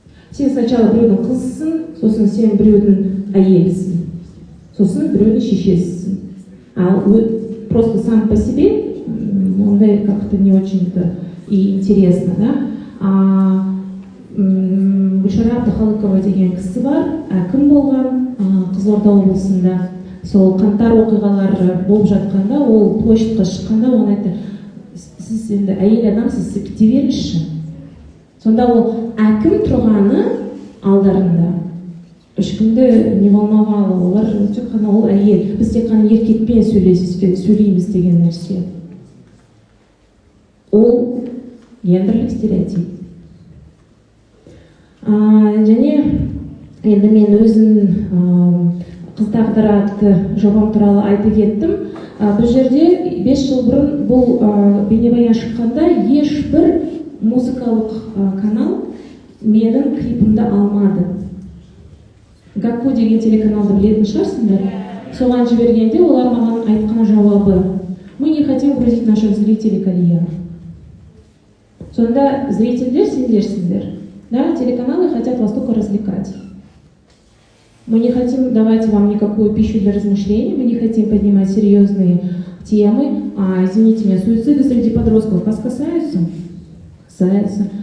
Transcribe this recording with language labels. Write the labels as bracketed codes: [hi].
[kk] Сен [ru] сначала [kk] біреудің қызысың, сосын сен біреудің әйелісің, сосын біреудің шешесісің. [ru] А просто сам по себе, [kk] ондай [ru] как-то не очень-то и интересно, да? [kk] Гүлшара Әбдіхалықова деген кісі бар, әкім болған Қызылорда облысында. Сол қаңтар оқиғалары болып жатқанда, ол [ru] площадьқа [kk] шыққанда, он айтты: сіз енді әйел адамсыз, сіз кете беріңізші. Сонда ол әкім тұрғаны алдарында ешкімді не болмағалы, олар тек қана ол әйел, біз тек қана еркекпен сөйлейміз деген нәрсе. Ол гендерлік стереотип. Және енді мен өзім қыз тағдыры атты жобам туралы айтып кеттім. Бұл жерде 5 жыл бұрын бұл бейнебаян шыққанда ешбір музыкалық канал менің клипімді алмады. Гакку деген телеканалды білетін шығарсыңдар. Соған жібергенде олар маған айтқан жауабы: [ru] мы не хотим грузить наших зрителей карьеру. [kk] Сонда зрительдер сендерсіңдер. [ru] Да, телеканалы хотят вас только развлекать. Мы не хотим давать вам никакую пищу для размышлений, мы не хотим поднимать серьезные темы. Извините меня, суициды среди подростков вас касаются? Касаются.